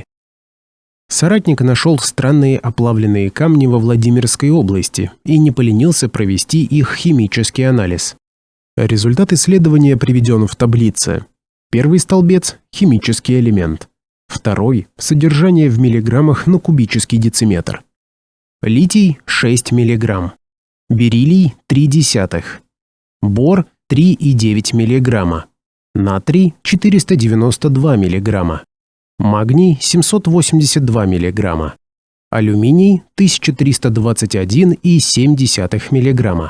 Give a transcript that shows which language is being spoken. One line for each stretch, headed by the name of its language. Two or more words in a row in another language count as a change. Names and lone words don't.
Russian: Соратник нашел странные оплавленные камни во Владимирской области и не поленился провести их химический анализ. Результат исследования приведен в таблице. Первый столбец – химический элемент. Второй – содержание в миллиграммах на кубический дециметр. Литий – 6 мг. Бериллий – 0,3. Бор – 3,9 мг. Натрий – 492 мг. Магний – 782 мг. Алюминий – 1321,7 мг.